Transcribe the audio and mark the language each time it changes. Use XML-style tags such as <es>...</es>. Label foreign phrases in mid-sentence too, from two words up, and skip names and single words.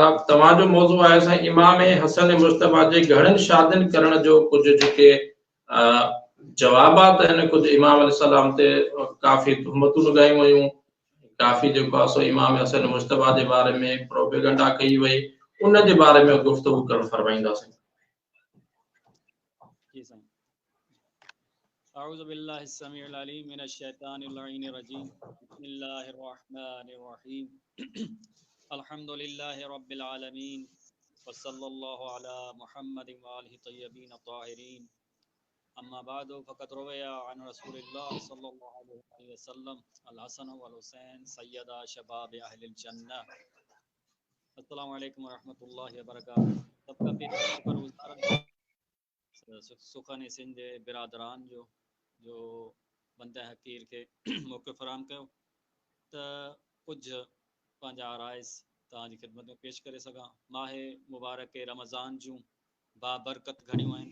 <sd>तव्हांजो मौज़ू आहे साईं इमाम हसन मुश्तबा जे घणनि शादियुनि करण जो कुझु जेके जवाबात आहिनि। कुझु इमाम अलैहिस्सलाम ते काफ़ी तुहमतूं लॻायूं वयूं, काफ़ी जेको आहे सो इमाम हसन मुश्तबा जे बारे में प्रोपेगेंडा कई वई, उन जे बारे में गुफ़्तगू करणु फरमाईंदासीं। जी साईं।</sd> <ar>أعوذ بالله السميع العليم من الشيطان اللعين الرجيم. بسم الله الرحمن الرحيم. الحمد لله رب العالمين وصلى الله على محمد وآله طيبين طاهرين. أما بعد فقد روي عن رسول الله صلى الله عليه وسلم الحسن والحسين سيدا شباب أهل الجنة. السلام عليكم ورحمة الله وبركاته.</ar> <sd>सबका पेश शुक्रगुज़ार सुखन सिंध जे बिरादरान जो बंदे हकीर के मौक़ो फराहम कयो त कुझु पंहिंजा आराइज़ तव्हांजी ख़िदमत में पेश करे सघां। माहे मुबारक रमज़ान जूं बाबरकत घणियूं आहिनि।</sd>